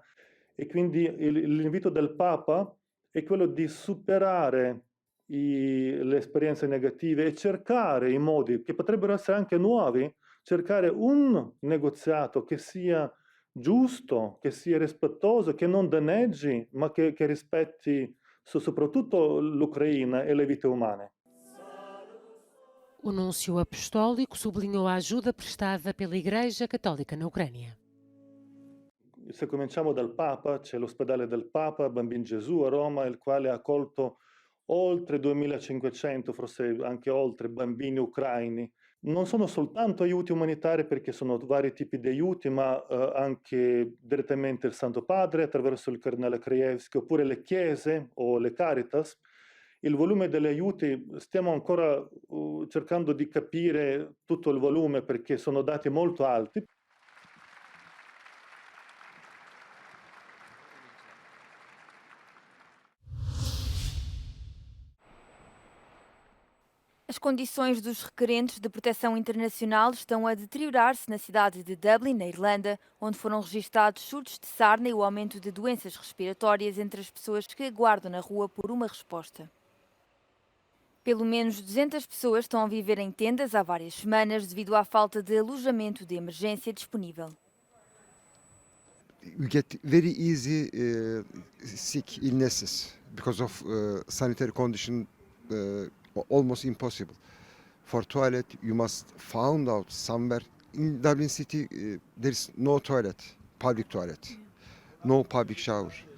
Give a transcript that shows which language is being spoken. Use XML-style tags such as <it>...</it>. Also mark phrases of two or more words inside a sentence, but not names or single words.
<it>E quindi l'invito del Papa è quello di superare le esperienze negative e cercare i modi, che potrebbero essere anche nuovi, cercare un negoziato che sia giusto, che sia rispettoso, che non danneggi, ma che rispetti soprattutto l'Ucraina e le vite umane.</it> <pt>O núncio apostólico sublinhou a ajuda prestada pela Igreja Católica na Ucrânia.</pt> <it>Se cominciamo dal Papa, c'è l'ospedale del Papa, Bambin Gesù a Roma, il quale ha accolto oltre 2500, forse anche oltre, bambini ucraini. Non sono soltanto aiuti umanitari perché sono vari tipi di aiuti, ma anche direttamente il Santo Padre attraverso il Cardinale Krajewski, oppure le chiese o le Caritas. Il volume degli aiuti stiamo ancora cercando di capire tutto il volume perché sono dati molto alti.</it> <pt>As condições dos requerentes de proteção internacional estão a deteriorar-se na cidade de Dublin, na Irlanda, onde foram registados surtos de sarna e o aumento de doenças respiratórias entre as pessoas que aguardam na rua por uma resposta. Pelo menos 200 pessoas estão a viver em tendas há várias semanas devido à falta de alojamento de emergência disponível.</pt> <en>We get very easy sick illnesses because of sanitary condition almost impossible. For toilet, you must find out somewhere in Dublin city there is no toilet, public toilet, no public shower.</en>